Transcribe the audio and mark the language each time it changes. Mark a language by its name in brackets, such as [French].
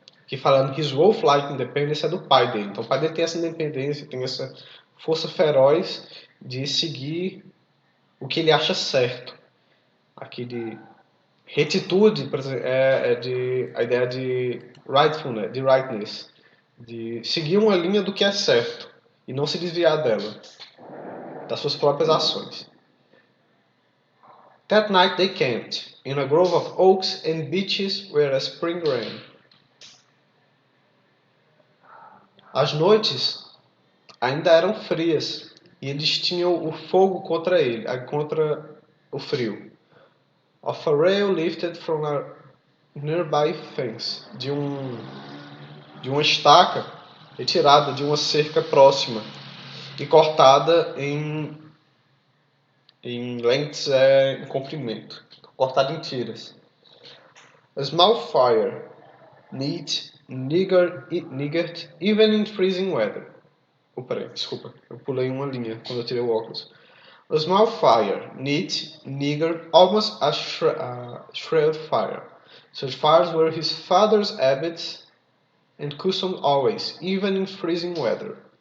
[Portuguese] Aqui falando que [English] his wolf-like independence [Portuguese] é do pai dele. Então o pai dele tem essa independência, tem essa força feroz de seguir o que ele acha certo. Aqui de retitude, por exemplo, é de a ideia de rightfulness, de rightness, de seguir uma linha do que é certo e não se desviar dela, das suas próprias ações. [English] That night they camped in a grove of oaks and beeches where a spring ran. [Portuguese] As noites ainda eram frias e eles tinham o fogo contra ele, contra o frio. [English] Of a rail lifted from a nearby fence, [Portuguese] de uma estaca retirada de uma cerca próxima e cortada em lengths, em comprimento, cortada em tiras. [English] A small fire, neat, niggard, even in freezing weather. [Portuguese] Peraí, desculpa, eu pulei uma linha quando eu tirei o óculos. [English] A small fire, neat, niggard, almost a shrill fire. Such fires were his father's habits and custom always, even in freezing weather.